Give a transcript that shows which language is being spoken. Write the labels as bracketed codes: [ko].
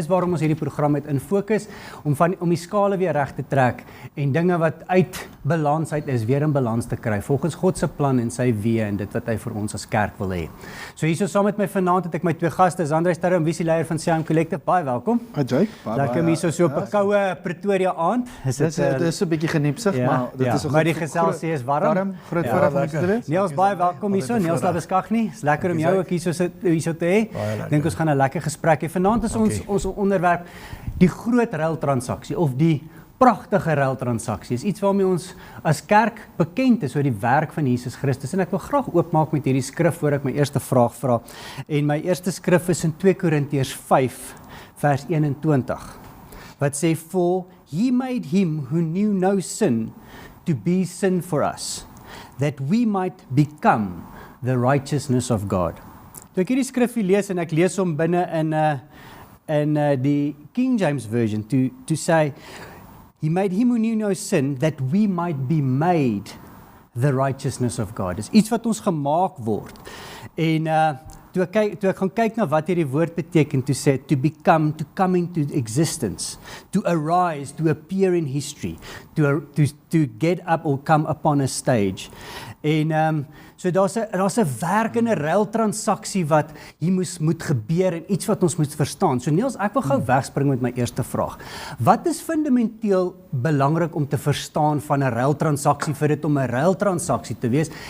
[af] Dis waarom ons hierdie program het in Focus om die skale weer reg te trek en dinge wat uit balans uit is weer in balans te kry volgens God se plan en sy weë en dit wat hy vir ons as kerk wil hê. So hierso saam met my vanaand het ek my twee gaste, André Sterre, visieleier van Sian Collective. Baie welkom. Jake, lekker om hierso so op 'n koue Pretoria aand. Dit is 'n bietjie geniepsig, maar dit is maar die geselsie is warm. Groot voorreg om te wees. Niels, baie welkom hierso. Niels Labeskagni. Is lekker om jou ook hierso te hê. Ek dink ons gaan 'n lekker gesprek hê. Vanaand is ons onderwerp die groot ruiltransaksie of die pragtige ruiltransaksie. Is iets waarmee ons as kerk bekend is oor die werk van Jesus Christus. En ek wil graag oopmaak met hierdie skrif voor ek my eerste vraag vra. En my eerste skrif is in 2 Korintiërs 5 vers 21. Wat sê, [en] "For he made him who knew no sin to be sin for us, that we might become the righteousness of God." [af] Toe ek hierdie skrif lees en ek lees hom binne in die [en] King James version to say, "He made him who knew no sin, that we might be made the righteousness of God." [af] Dis iets wat ons gemaak word. En toe ek gaan kyk na wat hierdie woord beteken, [en] to say, to become, to come into existence, to arise, to appear in history, to get up or come upon a stage. [af] En so daar's 'n werk en 'n ruiltransaksie wat hier moet gebeur en iets wat ons moet verstaan. So Niels, ek wil gou wegspring met my eerste vraag. Wat is fundamenteel belangrik om te verstaan van 'n ruiltransaksie vir dit om 'n ruiltransaksie te wees?